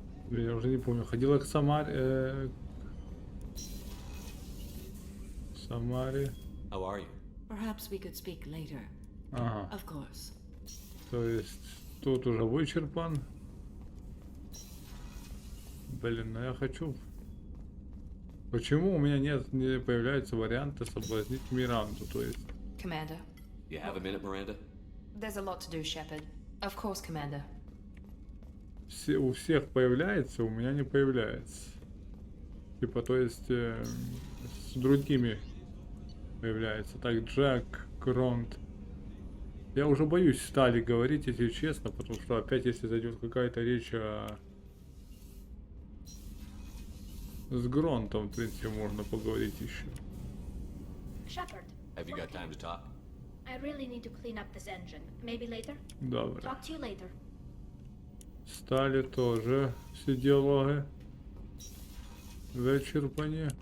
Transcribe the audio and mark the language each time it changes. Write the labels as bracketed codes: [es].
[ru] Я уже не помню. Ходила к Самаре. Самаре. [en] How are you? Perhaps we could speak later. [ru] Ага. [en] Of course. [ru] То есть тут уже вычерпан. Блин, ну я хочу. Почему у меня не появляются варианты соблазнить Миранду? То есть. [en] Commander. You have a minute, Miranda? There's a lot to do, Shepard. Of course, Commander. [ru] У всех появляется, у меня не появляется. Типа, то есть с другими появляется. Так, Джек, Гронт. Я уже боюсь стали говорить, если честно, потому что опять, если зайдет какая-то речь с Гронтом, в принципе, можно поговорить еще. [en] Shepard. Have you got time to talk? I really need to clean up this engine. Maybe later? [uk] Добре. [en] Talk to you later. [uk] Стали тоже всі діалоги вичерпані.